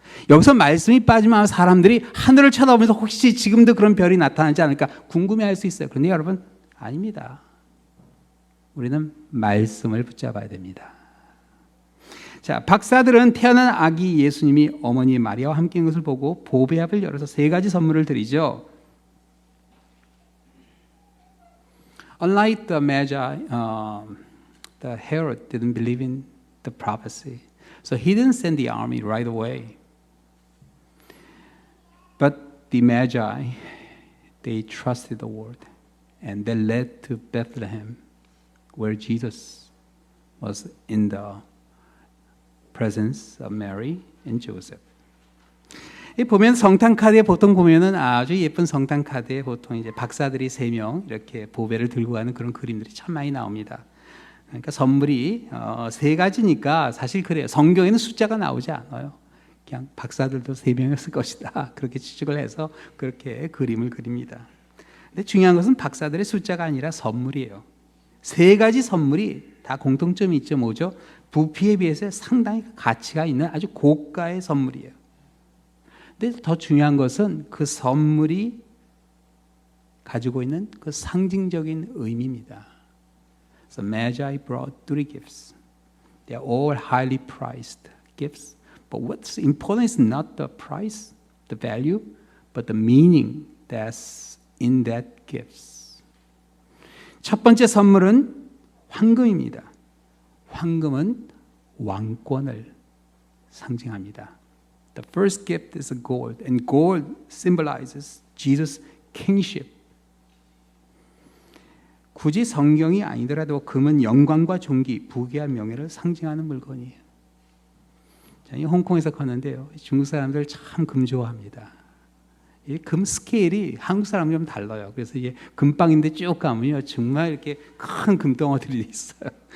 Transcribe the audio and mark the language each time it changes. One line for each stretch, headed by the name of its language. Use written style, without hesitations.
Korean: 여기서 말씀이 빠지면 사람들이 하늘을 쳐다보면서 혹시 지금도 그런 별이 나타나지 않을까 궁금해할 수 있어요. 그런데 여러분, 아닙니다. 우리는 말씀을 붙잡아야 됩니다. 자, 박사들은 태어난 아기 예수님이 어머니 마리아와 함께 있는 것을 보고 보배합을 열어서 3가지 선물을 드리죠.
English: Unlike the Magi, the Herod didn't believe in the prophecy, so he didn't send the army right away. But the Magi, they trusted the Lord, and they led to Bethlehem, where Jesus was in the presence of Mary and Joseph.
Korean: 이 보면 성탄 카드에 보통 보면은 아주 예쁜 성탄 카드에 보통 이제 박사들이 3명 이렇게 보배를 들고 가는 그런 그림들이 참 많이 나옵니다. 그러니까 선물이 3가지니까 사실 그래요. 성경에는 숫자가 나오지 않아요. 그냥 박사들도 3명이었을 것이다. 그렇게 추측을 해서 그렇게 그림을 그립니다. 근데 중요한 것은 박사들의 숫자가 아니라 선물이에요. 3가지 선물이 다 공통점이 있죠. 뭐죠? 부피에 비해서 상당히 가치가 있는 아주 고가의 선물이에요. 근데 더 중요한 것은 그 선물이 가지고 있는 그 상징적인 의미입니다.
English: So Magi brought 3 gifts. They are all highly priced gifts. But what's important is not the price, the value, but the meaning that's in that gifts.
Korean: 첫 번째 선물은 황금입니다. 황금은 왕권을 상징합니다.
English: The first gift is gold, and gold symbolizes Jesus' kingship.
Korean: 굳이 성경이 아니더라도 금은 영광과 존귀, 부귀와 명예를 상징하는 물건이에요. 저는 홍콩에서 컸는데요. 중국 사람들 참 금 좋아합니다. 이 금 스케일이 한국 사람이 좀 달라요. 그래서 이게 금방인데 쭉 가면요, 정말 이렇게 큰 금덩어들이 있어요.